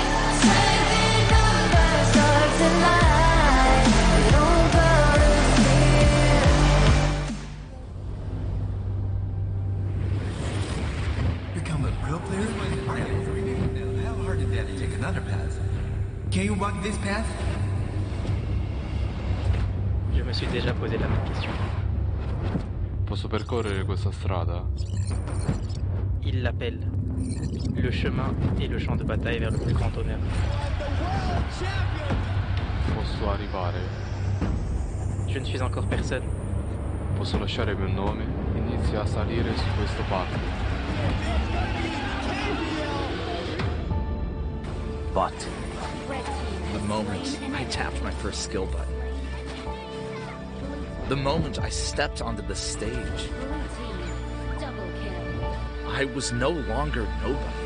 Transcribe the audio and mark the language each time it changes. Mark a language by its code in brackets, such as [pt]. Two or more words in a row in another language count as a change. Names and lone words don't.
[en] Strength in numbers starts to line. We don't bow to fear. Become a pro player? How hard is that to take another path? Can you walk this path? [fr] Je me suis déjà posé la même question. [it] Posso percorrere questa strada? [fr] Il l'appelle. le chemin et le champ de bataille vers le plus grand honneur. [it] Posso arrivare. [fr] Je ne suis encore personne. [it] Posso lasciare il mio nome. Inizia a salire su questo palco. [en] But the moment I tapped my first skill button, the moment I stepped onto the stage, I was no longer nobody.